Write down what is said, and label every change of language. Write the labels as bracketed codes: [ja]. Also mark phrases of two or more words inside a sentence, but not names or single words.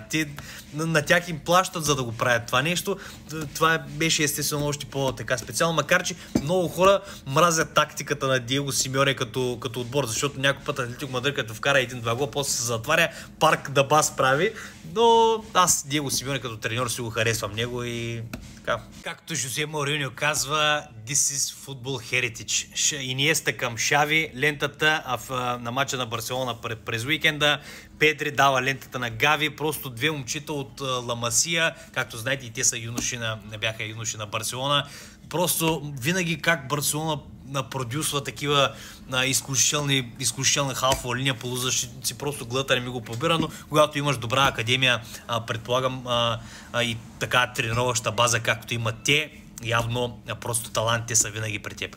[bg] На тях им плащат, за да го правят това нещо. Това беше естествено още по-така специално, макар че много хора мразят тактиката на Диего Симеоне като отбор, защото някой път Атлетико Мадрид, като вкара 1-2 гола, после се затваря, [en] park the bus [bg] прави. Но аз Диего Симеоне като треньор си го харесвам него и така. Както Жозе Мауриньо казва, [en] this is football heritage. [bg] Иниеста към Шави, лентата на матча на Барселона през уикенда. Педри дава лентата на Гави. Просто две момчета от Ла Масия, както знаете, и те са бяха юноши на Барселона. Просто винаги как Барселона продюсва такива изключителна халфова линия, полузащитници, просто гледата не ми го побира, но когато имаш добра академия, предполагам и така тренировъчна база, както имат те, явно просто талантите са винаги при теб.